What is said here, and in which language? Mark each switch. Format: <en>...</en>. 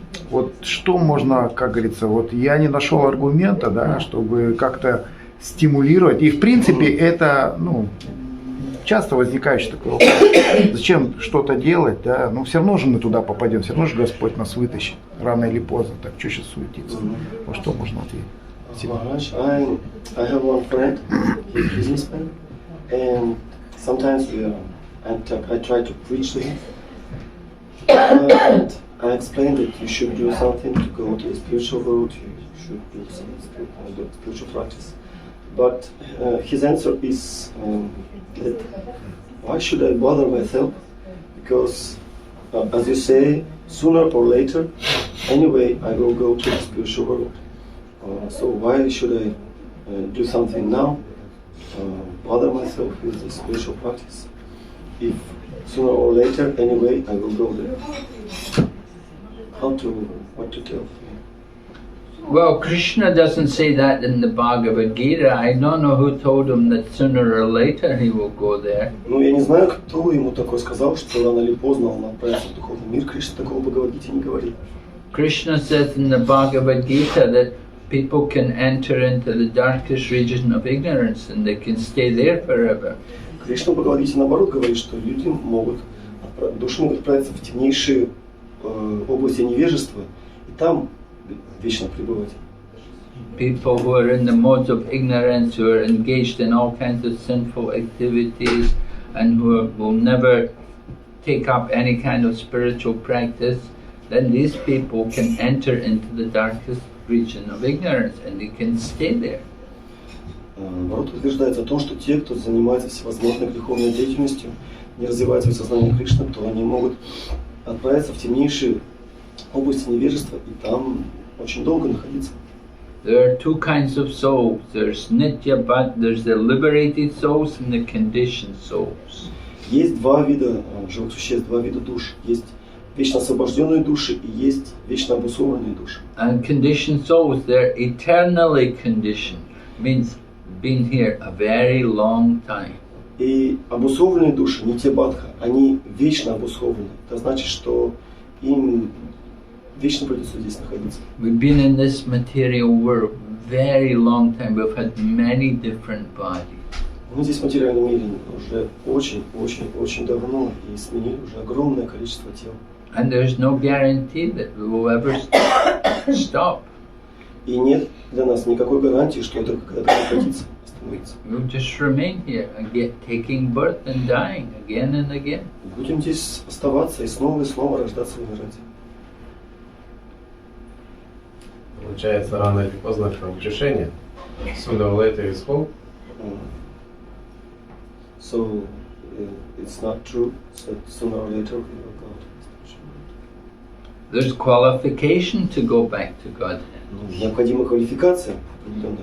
<ru>Вот что можно, как говорится, вот я не нашел аргумента, да, чтобы как-то стимулировать. И в принципе это, ну, часто возникающий такой вопрос. Зачем что-то делать, да? Ну все равно же мы туда попадем, все равно же Господь нас вытащит, рано или поздно. Так что сейчас суетиться? Вот что можно ответить?</ru> <en>Maharaj, I have one friend, he's a businessman, and sometimes I try to preach to him. And I explained that you should do something to go to the spiritual world, you should do some spiritual practice. But his answer is that why should I bother myself? Because, as you say, sooner or later, anyway, I will go to the spiritual world. So why should I do something now, bother myself with the spiritual practice, if sooner or later, anyway, I will go there? What to tell? Well, Krishna doesn't say that in the Bhagavad Gita. I don't know who told him that sooner or later he will go there.</en> <ru>Ну, я не знаю, кто ему такое сказал, что рано или поздно он отправится в духовный мир. Кришна такого в Бхагавад-гите не говорит.</ru> <en>Krishna says in the Bhagavad Gita that people can enter into the darkest region of ignorance and they can stay there forever.</en> <ru>Кришна в Бхагавад-гите наоборот говорит, что люди могут Души могут отправиться в темнейшие области невежества и там вечно пребывать.</ru> <en>People who are in the modes of ignorance, who are engaged in all kinds of sinful activities, and who will never take up any kind of spiritual practice, then these people can enter into the darkest region of ignorance and they can stay there.</en> <ru>Наоборот, утверждается о том, что те, кто занимается всевозможной греховной деятельностью, не развивает свое сознание Кришны, то они могут отправиться в темнейшие области невежества и там очень долго находиться.</ru> <en>There are two kinds of souls. There's nitya, but there's the liberated souls and the conditioned souls.</en> <ru>Есть два вида живых существ, два вида душ. Есть вечно освобожденные души и есть вечно обусловленные души.</ru> <en>And conditioned souls, they're eternally conditioned. Means been here a very long time.</en> <ru>И обусловленные души, нитья-бадха, они вечно обусловлены. Это значит, что им вечно придется здесь находиться.</ru> <en>We've been in this material world very long time. We've had many different bodies.</en> <ru>Мы здесь в материальном мире уже очень давно и сменили уже огромное количество тел.</ru> <en>And there's no guarantee that we will ever stop.</en> <ru>И нет для нас никакой гарантии, что это когда-то прекратится, остановится.</ru> <en>We'll just remain here and get taking birth and dying again and again.</en> <ru>Будем здесь оставаться и снова рождаться и умирать. Получается, рано или поздно к нам утешение.</ru> <en>Sooner or later is hope. So it's not true. So sooner or later we will go. There's qualification to go back to Godhead.</en> <ru>Необходима квалификация определенная,</ru>